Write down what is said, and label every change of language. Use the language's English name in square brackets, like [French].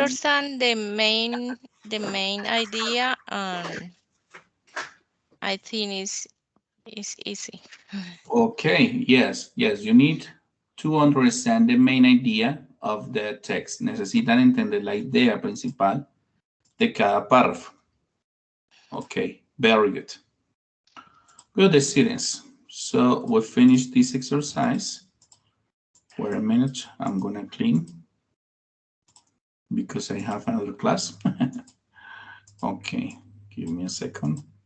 [English] understand the main idea, I think it's easy. okay, yes, you need to understand the main idea of the text. [Spanish] Necesitan entender la idea principal de cada párrafo. [English] Okay, very good. Good, students. So we finished this exercise. Wait a minute, I'm gonna clean because I have another class. Okay, give me a second.